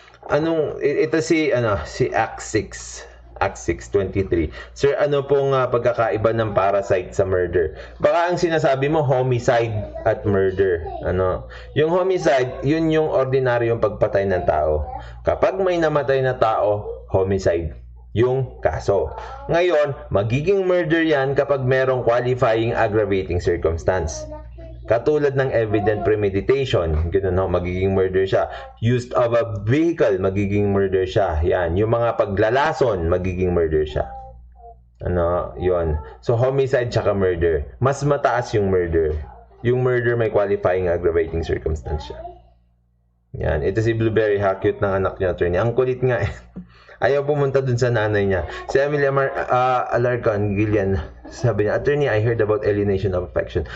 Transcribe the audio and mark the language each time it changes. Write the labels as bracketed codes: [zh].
[tl] Ito si Act 623. Sir, ano pong pagkakaiba ng parasite sa murder? Baka ang sinasabi mo homicide at murder. Yung homicide, yun yung ordinaryong pagpatay ng tao. Kapag may namatay na tao, homicide yung kaso. Ngayon, magiging murder yan kapag merong qualifying aggravating circumstance. Katulad ng evident premeditation, magiging murder siya. Use of a vehicle, magiging murder siya. Yan, yung mga paglalason, magiging murder siya. Yun. So, homicide tsaka murder. Mas mataas yung murder. Yung murder may qualifying aggravating circumstance siya. Yan, ito si Blueberry, cute ng anak niya, attorney. Ang kulit nga eh. Ayaw pumunta dun sa nanay niya. [en] Si Emily Alarcon Gillian, sabi niya, attorney, I heard about alienation of affection.